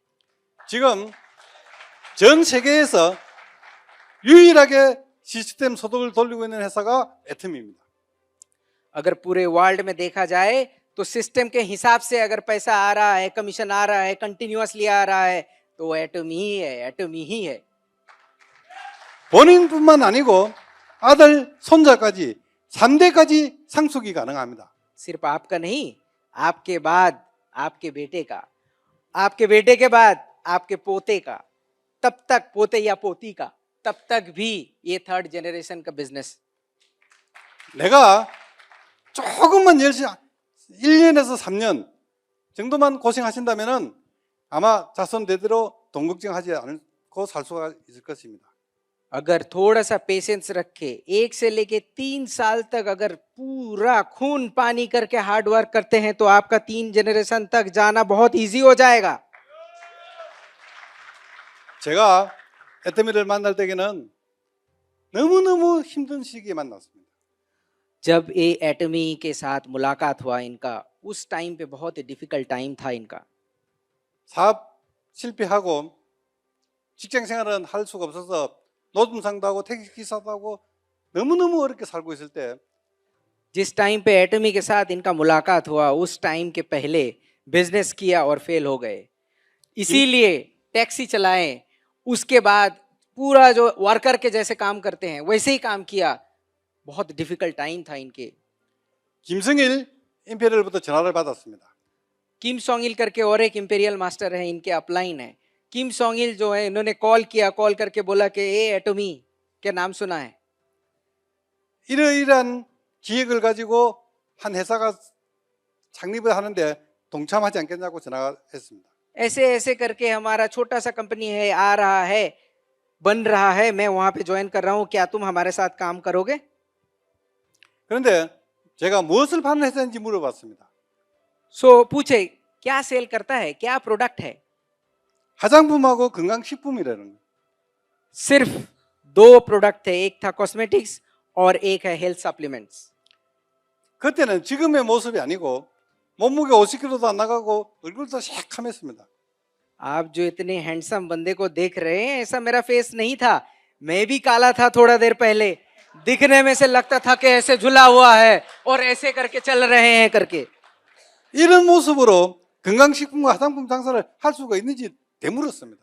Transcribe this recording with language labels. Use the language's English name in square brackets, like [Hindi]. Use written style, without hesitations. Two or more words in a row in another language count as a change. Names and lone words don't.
[Korean] 지금 전 세계에서 유일하게 시스템 소득을 돌리고 있는 회사가 애터미입니다. [Hindi] अगर पूरे वर्ल्ड में देखा जाए तो सिस्टम के हिसाब से अगर पैसा आ रहा है, कमीशन आ रहा है, कंटिन्यूअसली आ रहा है तो एटमी ही है. [Korean] 본인뿐만 아니고 아들, 손자까지 3대까지 상속이 가능합니다. [Hindi] सिर्फ आपका नहीं, आपके बाद आपके बेटे का, आपके बेटे के बाद आपके पोते का, तब तक पोते या पोती का, तब तक भी ये [English] third generation [Hindi] का बिजनेस. [Korean] 내가 조금만 열심히 1년에서 3년 정도만 고생하신다면은 아마 자손 대대로 돈 걱정하지 않고 살 수가 있을 것입니다. [Hindi] अगर थोड़ा सा पेशेंस रखे 1 से लेके 3 साल तक अगर पूरा खून पानी करके [English] hard work [Hindi] करते हैं तो आपका 3 जनरेशन तक जाना बहुत इजी हो जाएगा. [Korean] 제가 애터미를 만날 때에는 너무너무 힘든 시기에 만났습니다. [Hindi] जब ये एटमी के साथ मुलाकात हुआ इनका उस टाइम पे बहुत ही [English] difficult time [Hindi] था इनका. [Korean] 사업 실패하고 직장 생활은 할 수가 없어서 노점상도 하고 택시기사도 하고 너무너무 어렵게 살고 있을 때 [Hindi] जिस टाइम पे एटमी के साथ इनका मुलाकात हुआ उस टाइम के पहले बिजनेस किया और फेल हो गए. इसीलिए टैक्सी चलाएं, उसके बाद पूरा जो वर्कर के जैसे काम करते हैं वैसे ही काम किया. बहुत [English] difficult time [Hindi] था इनके. [Korean] 김성일 임페리얼부터 전화를 받았습니다. [Hindi] किम सोंग इल करके और एक [English] imperial master [Hindi] है इनके अपलाइन है. किम सोंग इल जो है इन्होंने कॉल किया, कॉल करके बोला कि ए एटमी के नाम सुना है. [Korean] 이러이러한 기획을 가지고 한 회사가 창립을 하는데 동참하지 않겠냐고 전화가 했습니다. [Hindi] ऐसे ऐसे करके हमारा छोटा सा कंपनी है आ रहा है, बन रहा है, मैं वहां पे ज्वाइन कर रहा हूं, क्या तुम हमारे साथ काम करोगे? [Korean] 그런데 제가 무엇을 파는 회사인지 물어봤습니다. [Hindi] सो पूछे क्या सेल करता है, क्या प्रोडक्ट है? [Korean] 화장품하고 건강식품이라는 거. [Hindi] सिर्फ 2 प्रोडक्ट थे, एक था कॉस्मेटिक्स और एक है [English] health supplements. [Korean] 그때는 지금의 모습이 아니고 몸무게 50kg도 안 나가고 얼굴도 새카맸습니다. [Hindi] आप जो इतने हैंडसम बंदे को देख रहे हैं ऐसा मेरा फेस नहीं था. मैं भी काला था थोड़ा देर पहले. दिखने में से लगता था कि ऐसे झुला हुआ है और ऐसे करके चल रहे हैं करके. [Korean] 이런 모습으로 건강식품과 화장품 장사를 할 수가 있는지 되물었습니다.